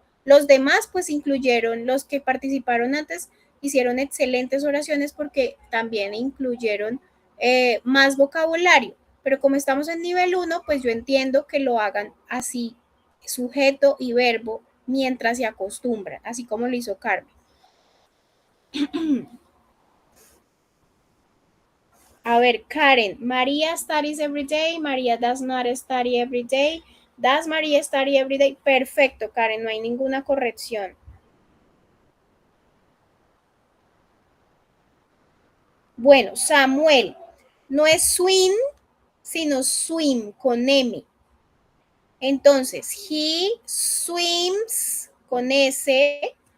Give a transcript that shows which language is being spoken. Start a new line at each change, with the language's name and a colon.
Spanish: Los demás, pues incluyeron, los que participaron antes, hicieron excelentes oraciones porque también incluyeron más vocabulario. Pero como estamos en nivel 1, pues yo entiendo que lo hagan así, sujeto y verbo, mientras se acostumbran, así como lo hizo Carmen. A ver,
English: Karen, María studies every day, María does not study every day, does María study every day.
Spanish: Perfecto, Karen, no hay ninguna corrección. Bueno, Samuel, no es swim, sino swim con M. Entonces,
English: he swims
Spanish: con S.